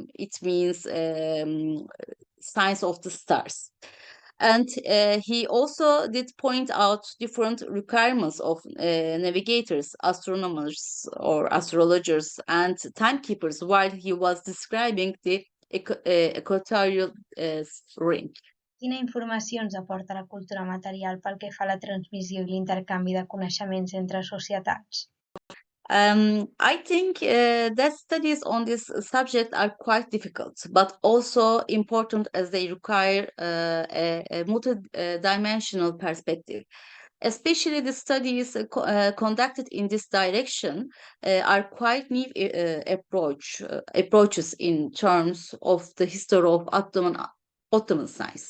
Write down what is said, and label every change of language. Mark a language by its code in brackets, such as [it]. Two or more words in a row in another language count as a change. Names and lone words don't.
[en] It means science of the stars. And he also did point out different requirements of navigators, astronomers or astrologers, and timekeepers while he was describing the equatorial ring. [ca] Quina informació ens aporta la cultura material pel que fa a la transmissió i l'intercanvi de coneixements entre societats? [en] I think that studies on this subject are quite difficult, but also important as they require a multi-dimensional perspective. Especially the studies conducted in this direction are quite new approaches in terms of the history of Ottoman science.